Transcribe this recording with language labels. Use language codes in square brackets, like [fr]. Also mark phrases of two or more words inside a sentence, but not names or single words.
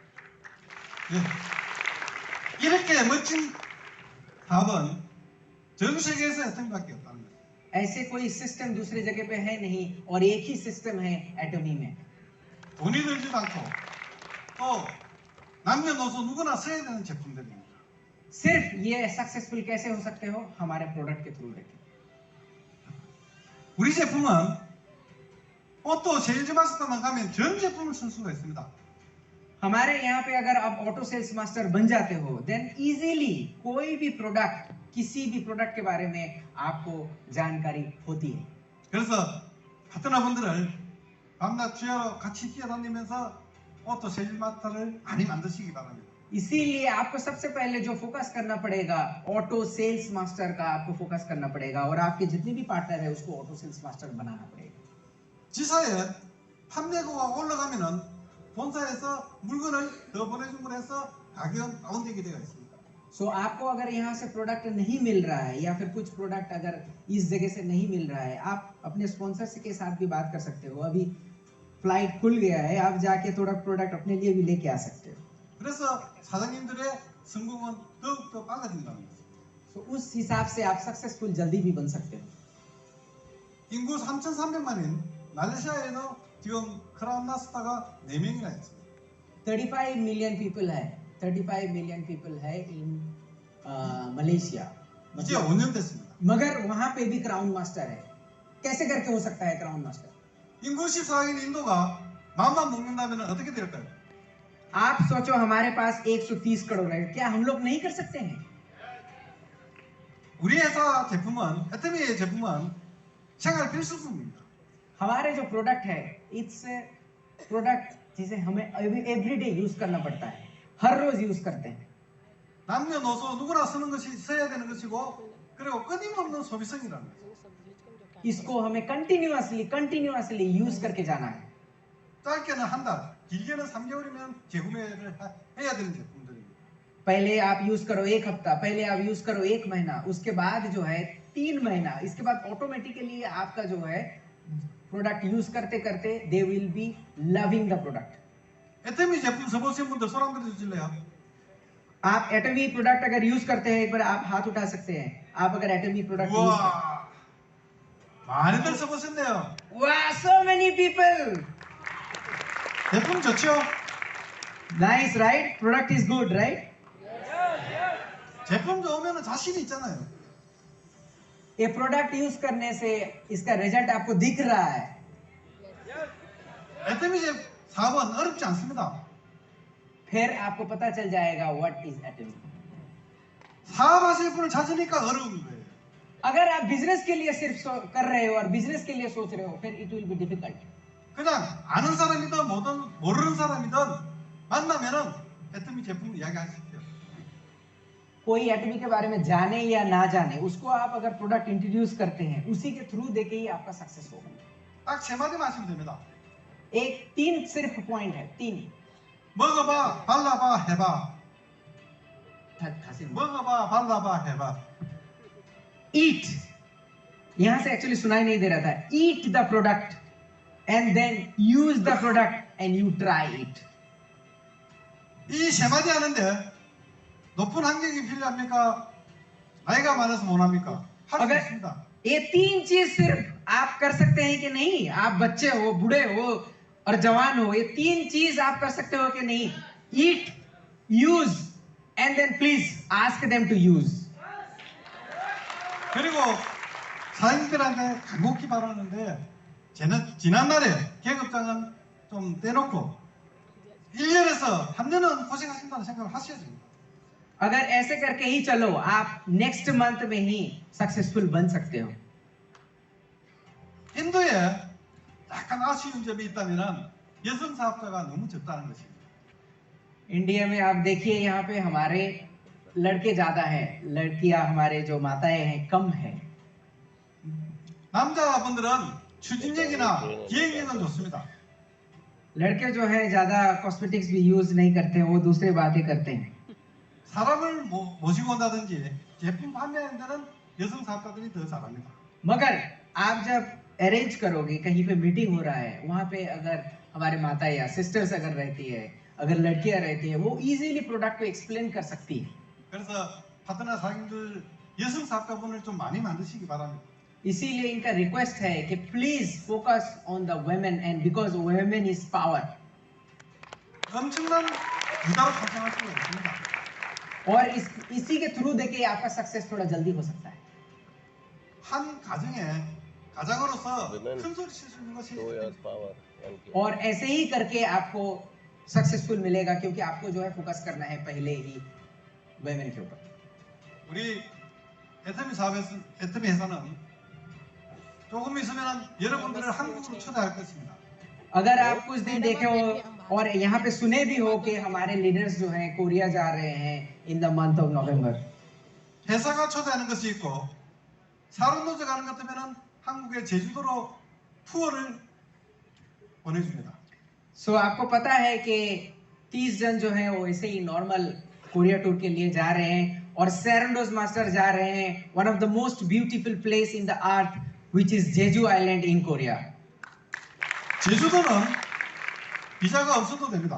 [ko] 예. 이렇게 멋진 답은 전 세계에서 에토미밖에 없다는 거예요. [hi] ऐसे कोई सिस्टम दूसरी जगह पे है नहीं, और एक ही सिस्टम है एटॉमी में। [ko] 돈이 들지도 않고 또 남녀노소 누구나 써야 되는 제품들입니다. [hi] सिर्फ ये सक्सेसफुल कैसे हो सकते हो, हमारे प्रोडक्ट के थ्रू देखिए। [ko] 우리 제품은 오토 세일즈 마스터만 가면 전 제품을 쓸 수가 있습니다. [hi] हमारे यहाँ पे अगर आप ऑटो सेल्स मास्टर बन जाते हो, [en] then easily [hi] कोई भी प्रोडक्ट, किसी भी प्रोडक्ट के बारे में आपको जानकारी होती है। [ko] 그래서 파트너분들을 밤낮 주야로 같이 뛰어다니면서 오토 세일즈 마스터를 많이 만드시기 바랍니다. [hi] इसीलिए आपको सबसे पहले जो फोकस करना पड़ेगा, ऑटो सेल्स मास्टर का आपको फोकस करना पड़ेगा, और आपके जितने भी पार्टनर है उसको ऑटो सेल्स मास्टर बनाना पड़ेगा। [ko] 지사에 판매고가 올라가면은 본사에서 물건을 더 보내줌으로 해서 가격은 다운되게 되어 있습니다. [hi] सो आपको अगर यहाँ से प्रोडक्ट नहीं मिल रहा है, या फिर कुछ प्रोडक्ट अगर इस जगह से नहीं मिल रहा है, आप अपने स्पॉन्सर के साथ भी बात कर सकते हो। अभी फ्लाइट खुल गया है, आप जाके थोड़ा प्रोडक्ट अपने लिए भी लेके आ सकते हो। [ko] 그래서 사장님들의 성공은 더욱더 빨라진다는 거죠. [hi] सो उस हिसाब से आप सक्सेसफुल जल्दी भी बन सकते हो। [ko] 인구 3,300만인 말레이시아에는 지금 크라운 나스다가 4명이나 있습니다. [en] 35 million people है, 35 million people है in Malaysia, [ko] 이제 5년 됐습니다. [hi] मगर वहां पे भी क्राउन मास्टर है। कैसे करके हो सकता है क्राउन मास्टर? [ko] 인구 14억인 인도가 마음만 먹는다면 어떻게 될까요? [hi] आप सोचो हमारे पास 130 करोड़ है, क्या हम लोग नहीं कर सकते हैं? [ko] 우리 회사 제품은 애터미의 제품은 생활 필수품입니다. [hi] हमारे जो प्रोडक्ट है, [en] it's product [hi] जिसे हमें [en] everyday use [hi] करना पड़ता है, हर रोज यूज करते हैं। [ko] 남녀노소 누구나 쓰는 것이 써야 되는 것이고 그리고 끊임없는 소비성이라는 거죠. [hi] इसको हमें [en] continuously use [hi] करके जाना है। [ko] 짧게는 한 달, 길게는 3개월이면 재구매를 해야 되는 제품들입니다. [hi] पहले आप यूज करो एक हफ्ता, पहले आप यूज करो एक महीना, उसके बाद जो है 3 महीना, इसके बाद ऑटोमेटिकली आपका जो है प्रोडक्ट यूज करते करते [en] they will be loving the product. [ko] 애터미 제품 써보신 분들 손 한번 들어주실래요? [hi] आप एटमी प्रोडक्ट अगर यूज करते हैं, एक बार आप हाथ उठा सकते हैं। आप अगर एटमी प्रोडक्ट यूज करते हैं। [ko] 우와, 많이들 써보셨네요. [hi] वाह, [en] so many people, [ko] 제품 좋죠? [en] nice right? Product is good right? [ko] 제품 좋으면 자신이 있잖아요. [hi] ये प्रोडक्ट यूज करने से इसका रिजल्ट आपको दिख रहा है। [ko] 애터미 사업은 어렵지 않습니다. [hi] फिर आपको पता चल जाएगा [en] what is Atomy. [ko] 사업하실 분을 찾으니까 어려운 거예요. [hi] अगर आप बिजनेस के लिए सिर्फ कर रहे हो और बिजनेस के लिए सोच रहे हो, फिर [en] it will be difficult. [ko] 그냥 아는 사람이든 모르는 사람이든 만나면은 애터미 제품 이야기하십시오. [hi] कोई एटमी के बारे में जाने या ना जाने, उसको आप अगर [en] product introduce [hi] करते हैं, उसी के थ्रू देके ही आपका सक्सेस होगा। [ko] 딱 3마디만 하시면 됩니다. [hi] एक 3 सिर्फ पॉइंट है, 3। [ko] 먹어봐, 발라봐, 해봐. [hi] खासियत। [ko] 먹어봐, 발라봐, 해봐. [hi] ईट, यहां से एक्चुअली सुनाई नहीं दे रहा था। [en] Eat the product and then use the product and you try it. [ko] 이 3마디 하는데 높은 환경이 필요합니까? 나이가 많아서 못합니까? 할 수 [hi] अगर [ko] 있습니다. [hi] ये 3 चीज सिर्फ आप कर सकते हैं कि नहीं? आप बच्चे हो, बूढ़े हो और जवान हो, ये 3 चीज आप कर सकते हो कि नहीं? [en] Eat, use and then please ask them to use. [ko] 그리고 사장님들한테 간곡히 바라는데 지난날에 계급장은 좀 떼놓고 1년에서 3년은 고생하신다는 생각을 하셔야 됩니다. [hi] अगर ऐसे करके ही चलो, आप [en] next month [hi] में ही सक्सेसफुल बन सकते हो। [ko] 인도에 약간 아쉬운 점이 있다면 여성 사업자가 너무 적다는 것입니다. [hi] इंडिया में आप देखिए यहाँ पे हमारे लड़के ज्यादा हैं, लड़कियां हमारे जो माताएं हैं कम है। [ko] 남자분들은 추진력이나 기획력은 좋습니다. [hi] लड़के जो है ज्यादा कॉस्मेटिक्स भी यूज नहीं करते हैं, वो दूसरे बातें करते हैं। [ko] 사람을 모시고 온다든지 제품 판매하는 데는 여성 사업가들이 더 잘합니다. [hi] मगर आप जब अरेंज करोगे, कहीं पे मीटिंग हो रहा है, वहां पे अगर हमारे माता या सिस्टर्स अगर रहती है, अगर लड़कियां रहती है, वो [en] easily product [hi] को एक्सप्लेन कर सकती है। [ko] 그래서 파트너 사장님들 여성 사업가분을 좀 많이 만드시기 바랍니다. [hi] इसीलिए इनका रिक्वेस्ट है कि [en] please focus on the women, and because women is power. [ko] 엄청난 부자로 성장할 수가 있습니다. [hi] और इसी के थ्रू देखिए आपका सक्सेस थोड़ा जल्दी हो सकता है। [ko] 한 가정으로서 큰 소리 칠 수 있는 것이 [hi] और ऐसे ही करके आपको सक्सेसफुल मिलेगा, क्योंकि आपको जो है फोकस करना है पहले ही वुमेन के ऊपर। [ko] 우리 애터미 회사는 조금 있으면 여러분들을 한국으로 초대할 것입니다. [hi] अगर आप कुछ दिन देखे हो और यहाँ पे सुने भी हो कि हमारे लीडर्स जो हैं कोरिया जा रहे हैं [en] in the month of November. [ko] 회사가 초대하는 것이 있고 사론도제 가는 것 같으면 한국의 제주도로 투어를 보내줍니다. [hi] सो आपको पता है कि 30 जन जो हैं वो ऐसे ही [en] normal Korea tour [hi] के लिए जा रहे हैं, और सेरेंडोज मास्टर जा रहे हैं, [en] One of the most beautiful place in the earth which is Jeju Island in Korea. [ko] 제주도는 비자가 없어도 됩니다.